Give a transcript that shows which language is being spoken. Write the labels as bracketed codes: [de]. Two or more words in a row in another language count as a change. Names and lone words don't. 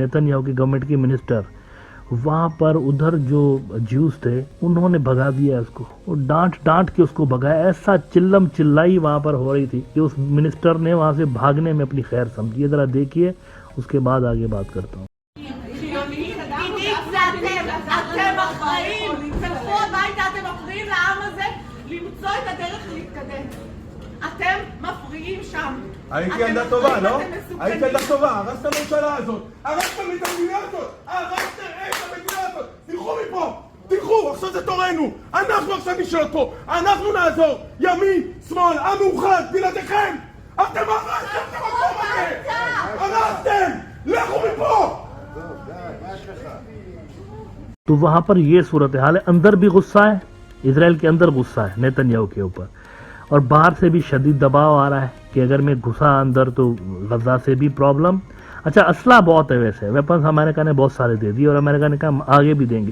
[ur] نیتن یاہو کی گورنمنٹ کی منسٹر وہاں پر ادھر جو جیوز تھے انہوں نے بھگا دیا اس کو، اور ڈانٹ کے اس کو بھگایا. ایسا چلم چلائی وہاں پر ہو رہی تھی کہ اس منسٹر نے وہاں سے بھاگنے میں اپنی خیر سمجھی. ذرا دیکھیے، اس کے بعد آگے بات کرتا ہوں. [he] אתם אחראים, תלכו הביתה, אתם אחראים לעם הזה, להתקדם. אתם מפריעים שם. הייתי ילדה טובה, לא? היית ילדה טובה, הרסת את הממשלה הזאת, הרסתם את המדינה הזאת, הרסתם את המדינה הזאת, תלכו מפה, תלכו, עכשיו זה תורנו, אנחנו עכשיו נשאלות פה, אנחנו נעזור, ימין, שמאל, עם מאוחד, בלעדיכם, אתם הרסתם את המקום הזה, הרסתם, לכו מפה! [ur] تو وہاں پر یہ صورت حال ہے، اندر بھی غصہ ہے، اسرائیل کے اندر غصہ ہے نیتن یاہو کے اوپر، اور باہر سے بھی شدید دباؤ آ رہا ہے کہ اگر میں گھسا اندر تو غزہ سے بھی پرابلم. اچھا، اسلحہ بہت ہے، ویسے ویپنز امریکہ نے بہت سارے دے دیے اور امریکہ نے کہا آگے بھی دیں گے.